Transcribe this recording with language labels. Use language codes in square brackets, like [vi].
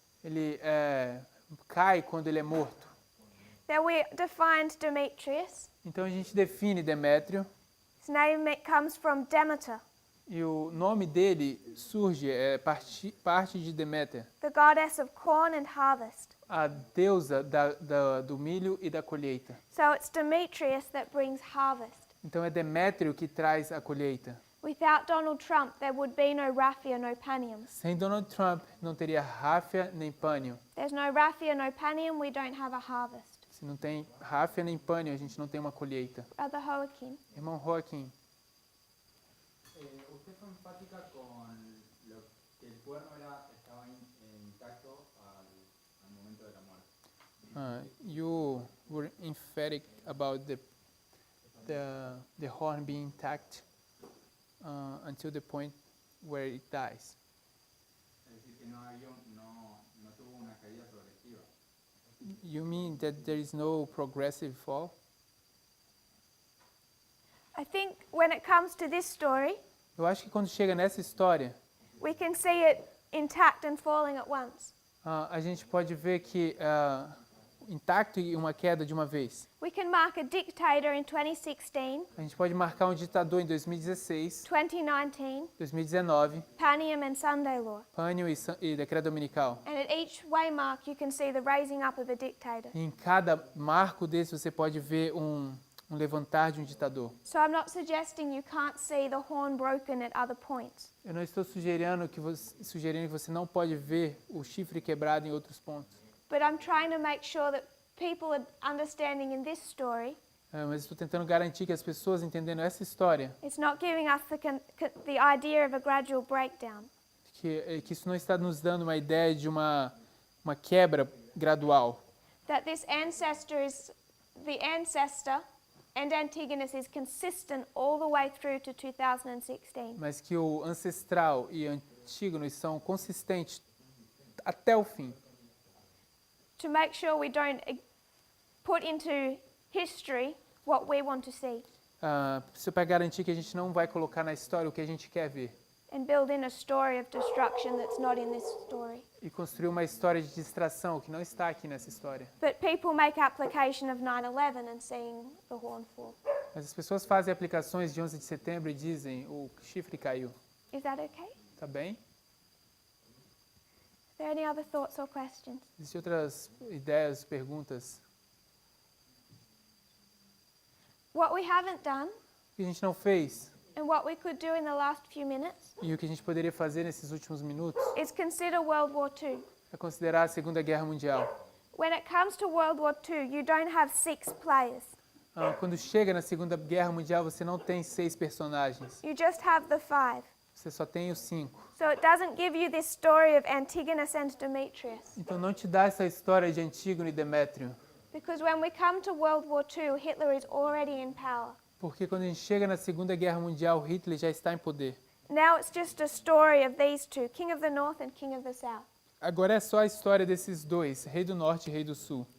[pt] Ele cai quando ele é morto. [en] Then we defined Demetrius. [pt] Então a gente define Demétrio [en] His name comes from Demeter, [pt] e o nome dele surge, parte de Deméter, [en] the goddess of corn and harvest. [pt] a deusa do milho e da colheita. [en] So it's Demetrius that brings harvest. [pt] Então é Demétrio que traz a colheita. [en] Without Donald Trump, there would be no raffia, no panium. [pt] Sem Donald Trump não teria ráfia nem pânio. [en] There's no raffia, no panium, we don't have a harvest. [pt] Se não tem ráfia nem pânio, a gente não tem uma colheita. [en] Brother Joaquim. [pt] Irmão Joaquim, [es] Usted fue enfática con lo que el cuerno estaba intacto al momento de la muerte. [en] you were emphatic about the horn being intact until the point where it dies. [es] Es decir, que no tuvo una caída progresiva. [en] You mean that there is no progressive fall? I think when it comes to this story, [pt] Eu acho que quando chega nessa história, [en] we can see it intact and falling at once. [pt] a gente pode ver que intacto e uma queda de uma vez. [en] We can mark a dictator in 2016, [pt] A gente pode marcar um ditador em 2016, [en] 2019, [pt] 2019, [en] Panium and Sunday Law. [pt] Pânio e Decreto Dominical. [en] And at each waymark you can see the raising up of a dictator. [pt] E em cada marco desse você pode ver um levantar de um ditador. [en] So I'm not suggesting you can't see the horn broken at other points. [pt] Eu não estou sugerindo que você não pode ver o chifre quebrado em outros pontos. [en] But I'm trying to make sure that people are understanding in this story, [pt] Mas estou tentando garantir que as pessoas entendendo essa história, [en] it's not giving us the idea of a gradual breakdown. [pt] que isso não está nos dando uma ideia de uma quebra gradual. [en] That this ancestor is the ancestor and Antigonus is consistent all the way through to 2016. [pt] Mas que o ancestral e Antígono são consistentes até o fim. [en] To make sure we don't put into history what we want to see [pt] Isso para garantir que a gente não vai colocar na história o que a gente quer ver. [en] and build in a story of destruction that's not in this story. [pt] E construir uma história de distração que não está aqui nessa história. [en] But people make application of 9/11 and seeing the horn fall. [pt] Mas as pessoas fazem aplicações de 11 de setembro e dizem o chifre caiu. [en] Is that okay? [pt] Tá bem? [en] Are there any other thoughts or questions? [pt] Existem outras ideias, perguntas? [en] What we haven't done [pt] O que a gente não fez [en] and what we could do in the last few minutes [pt] e o que a gente poderia fazer nesses últimos minutos [en] is consider World War II. [pt] é considerar a Segunda Guerra Mundial. [en] When it comes to World War II, you don't have 6 players. [pt] Quando chega na Segunda Guerra Mundial, você não tem 6 personagens. [en] You just have the 5. [pt] Você só tem os 5. [en] So it doesn't give you this story of Antigonus and Demetrius. [pt] Então não te dá essa história de Antígono e Demétrio. [en] Because when we come to World War II, Hitler is already in power. [pt] Porque quando a gente chega na Segunda Guerra Mundial, Hitler já está em poder. [en] Now it's just a story of these two, King of the North and King of the South. [pt] Agora é só a história desses dois, Rei do Norte e Rei do Sul.